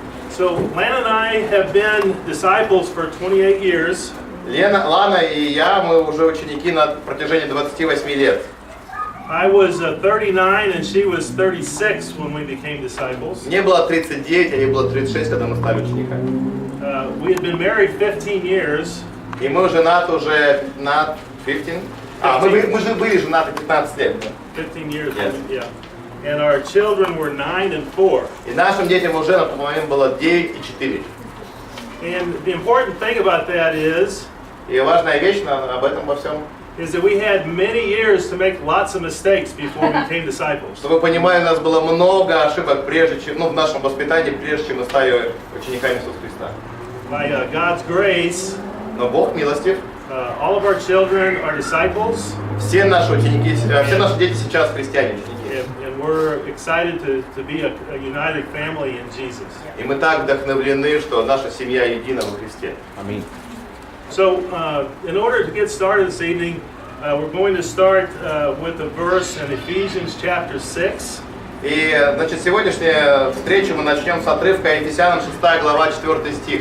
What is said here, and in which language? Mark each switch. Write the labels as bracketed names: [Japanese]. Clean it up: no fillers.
[English] So Lana and I have been disciples for 28 years. [Russian] Лана и я, мы уже ученики на протяжении 28 лет. [English] I was 39 and she was 36 when we became disciples. [Russian] Мне было 39, а ей было 36, когда мы стали учениками. [English] We had been married 15 years. [Russian] И мы женаты уже 15. Мы же были женаты 15 лет. [English] 15 years, Yes. yeah. And our children were 9 and 4. [Russian] И нашим детям уже на тот момент было 9 и 4. [English] And the important thing about that is [Russian] И важная вещь об этом во всем, [English] that we had many years to make lots of mistakes before we became disciples. [Russian] что вы понимаете, у нас было много ошибок прежде чем, в нашем воспитании, прежде чем мы стали учениками Иисуса Христа. [English] By God's grace, [Russian] Но Бог милостив. [English] all of our children are disciples. [Russian] Все наши ученики, все наши дети сейчас христиане, ученики. [English] And we're excited to be a united family in Jesus. [Russian] И мы так вдохновлены, что наша семья едина во Христе. Аминь. [English] So, in order to get started this evening, we're going to start with a verse in Ephesians chapter 6. [Russian] И, значит, сегодняшнюю встречу мы начнем с отрывка Ефесянам 6 глава 4 стих.